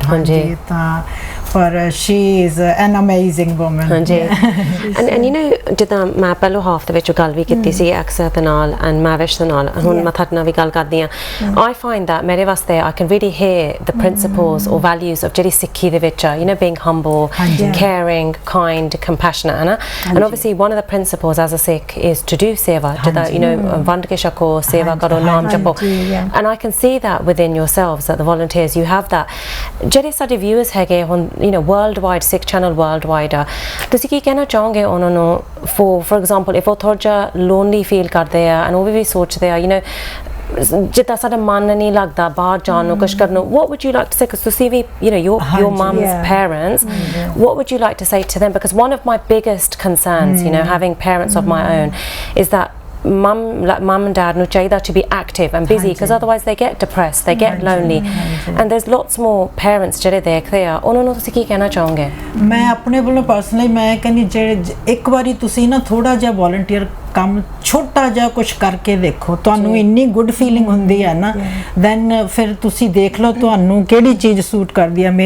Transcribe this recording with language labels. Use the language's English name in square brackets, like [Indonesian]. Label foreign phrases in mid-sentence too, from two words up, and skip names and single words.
[Punjabi] ਹਾਂਜੀ, ਤਾਂ ਪਰ [English] she is an amazing woman. [Punjabi] ਹਾਂਜੀ, [English] and you know [Punjabi] ਜਿੱਦਾਂ ਮੈਂ ਪਹਿਲੋਂ ਹਾਫ ਦੇ ਵਿੱਚ ਗੱਲ ਵੀ ਕੀਤੀ ਸੀ ਅਕਸਰ ਦੇ ਨਾਲ ਐਂਡ ਮੈਵਿਸ਼ ਦੇ ਨਾਲ, ਹੁਣ ਮੈਂ ਤੁਹਾਡੇ ਨਾਲ ਵੀ ਗੱਲ ਕਰਦੀ ਹਾਂ। [English] I find that [Punjabi] ਮੇਰੇ ਵਾਸਤੇ [English] I can really hear the principles or values of [Punjabi] ਜਿਹੜੀ ਸਿੱਖੀ ਦੇ ਵਿੱਚ ਆ, [English] you know being humble, caring, kind, compassionate, [Punjabi] ਹੈ ਨਾ। [English] and obviously one of the principles as a Sikh is to do seva, ਜਿੱਦਾਂ you know [Punjabi] ਵੰਡ ਕੇ ਛਕੋ, ਸੇਵਾ ਕਰੋ, ਨਾਮ ਜਪੋ, [English] and I can see that within yourselves that the volunteers you have that। [Punjabi] ਜਿਹੜੇ ਸਾਡੇ ਵਿਊਅਰਸ ਹੈਗੇ ਹੁਣ, [English] you know, worldwide, Sikh channel worldwide, [Punjabi] ਤੁਸੀਂ ਕੀ ਕਹਿਣਾ ਚਾਹੋਗੇ ਉਹਨਾਂ ਨੂੰ, [English] for example [Punjabi] if ਉਹ ਥੋੜ੍ਹਾ ਜਿਹਾ [English] lonely feel [Punjabi] ਕਰਦੇ ਆ, and ਉਹ ਵੀ ਸੋਚਦੇ ਆ, [English] you know, [Punjabi] ਜਿੱਦਾਂ ਸਾਡਾ ਮਨ ਨਹੀਂ ਲੱਗਦਾ ਬਾਹਰ ਜਾਣ ਨੂੰ, ਕੁਛ ਕਰਨ ਨੂੰ, [English] what would you like to say, because [Punjabi] ਤੁਸੀਂ ਵੀ, [English] you know, your mum's parents, what would you like to say to them? Because one of my biggest concerns, you know, having parents of my own, is that mum and dad [Punjabi] ਨੂੰ ਚਾਹੀਏ [English] to be active and busy, because otherwise they get depressed, they get lonely, and there's lots more parents [Punjabi] ਜਿਹੜੇ ਦੇਖਦੇ ਆ, ਉਹਨਾਂ ਨੂੰ ਤੁਸੀਂ ਕੀ ਕਹਿਣਾ ਚਾਹੋਗੇ? ਮੈਂ ਆਪਣੇ ਵੱਲੋਂ ਪਰਸਨਲੀ ਮੈਂ ਕਹਿੰਦੀ, ਜਿਹੜੇ ਇੱਕ ਵਾਰੀ ਤੁਸੀਂ ਨਾ ਥੋੜਾ ਜਿਹਾ ਵੋਲੰਟੀਅਰ ਕੰਮ ਛੋਟਾ ਜਿਹਾ ਕੁਝ ਕਰਕੇ ਦੇਖੋ, ਤੁਹਾਨੂੰ ਇੰਨੀ [English] good feeling [Punjabi] ਹੁੰਦੀ ਹੈ ਨਾ, ਦੈਨ ਫਿਰ ਤੁਸੀਂ ਦੇਖ ਲਓ ਤੁਹਾਨੂੰ ਕਿਹੜੀ ਚੀਜ਼ ਸੂਟ ਕਰਦੀ ਹੈ।